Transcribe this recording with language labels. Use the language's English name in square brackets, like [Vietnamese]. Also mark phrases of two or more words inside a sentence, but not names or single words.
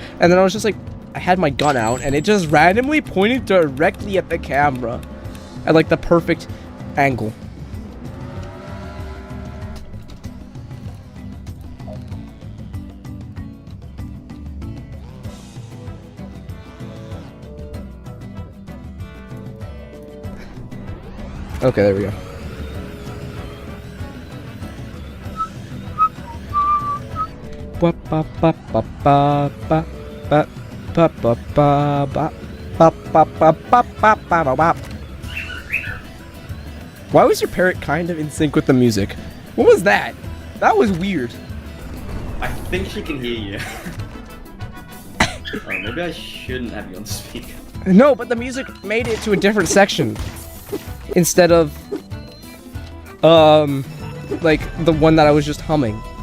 [English] And then I was just like, I had my gun out and it just randomly pointed directly at the camera at like the perfect angle. Okay, there we go. Ba ba ba ba ba ba ba ba ba ba ba ba ba ba ba ba ba ba. Why was your parrot kind of in sync with the music? What was that? That was weird. I think she can hear you. Oh, maybe I shouldn't have you on speaker. No, but the music made it to a different section instead of like the one that I was just humming.